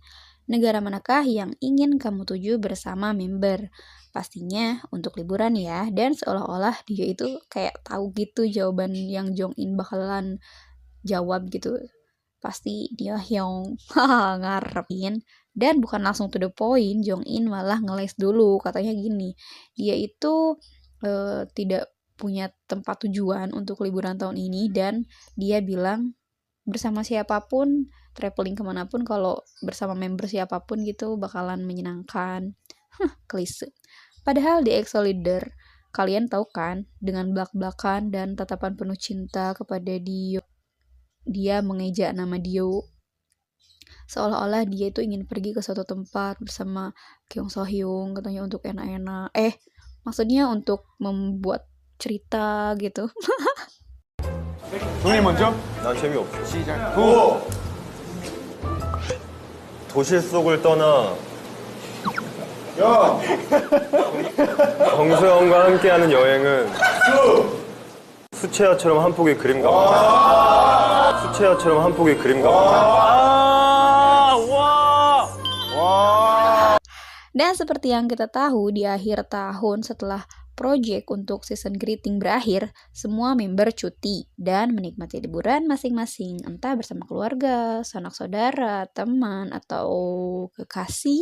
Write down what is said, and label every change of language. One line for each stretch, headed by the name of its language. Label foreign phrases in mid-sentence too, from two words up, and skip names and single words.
Indonesian: Negara manakah yang ingin kamu tuju bersama member? Pastinya untuk liburan ya, dan seolah-olah dia itu kayak tahu gitu jawaban yang Jongin bakalan jawab gitu. Pasti dia Hyung ngarepin, dan bukan langsung
English: to the point.
Indonesian: Jongin malah ngeles dulu, katanya gini, dia itu tidak punya tempat tujuan untuk liburan tahun ini, dan dia bilang bersama siapapun, traveling kemanapun, kalau bersama member siapapun gitu bakalan menyenangkan. Klise. Padahal di EXO Leader, kalian tahu kan, dengan belak-belakan dan tatapan penuh cinta kepada Dio, dia mengeja nama Dio, seolah-olah dia itu ingin pergi ke suatu tempat bersama Kyung So Hyung, katanya untuk enak-enak. Maksudnya untuk membuat cerita gitu.
Korean: 동이 먼저? 난 재미없어. 시작. 고! 도실 속을 떠나 야! 정수영과 함께하는 여행은 수채화처럼 한 폭의 그림 같아. 수채화처럼 한 폭의 그림 같아.
Indonesian: Dan seperti yang kita tahu, di akhir tahun setelah project untuk
English: season greeting
Indonesian: berakhir, semua member cuti dan menikmati liburan masing-masing, entah bersama keluarga, sanak saudara, teman, atau kekasih.